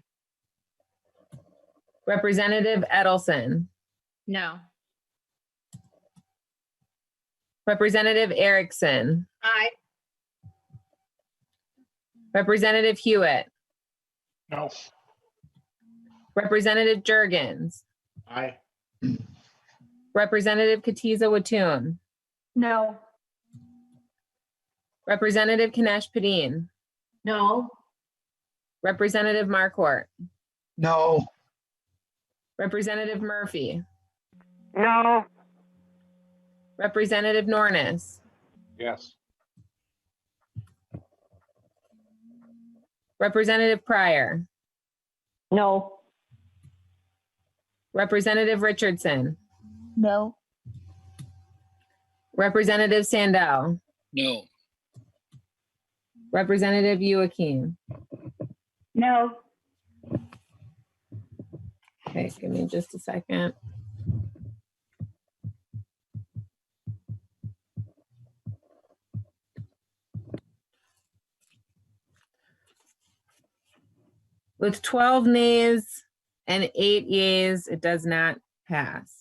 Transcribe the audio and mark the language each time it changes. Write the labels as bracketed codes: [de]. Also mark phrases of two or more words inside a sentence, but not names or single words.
[en] Representative Edelson. No. Representative Erickson. Aye. Representative Hewitt. No. Representative Jurgens. Aye. Representative Katiza-Watun. No. Representative Kanesh Padin. No. Representative Marquardt. No. Representative Murphy. No. Representative Nornis, Yes. Representative Pryor, No. Representative Richardson, No. Representative Sandell, No. Representative Joachim. No. Okay, give me just a second. With 12 nays and 8 yeas, it does not pass.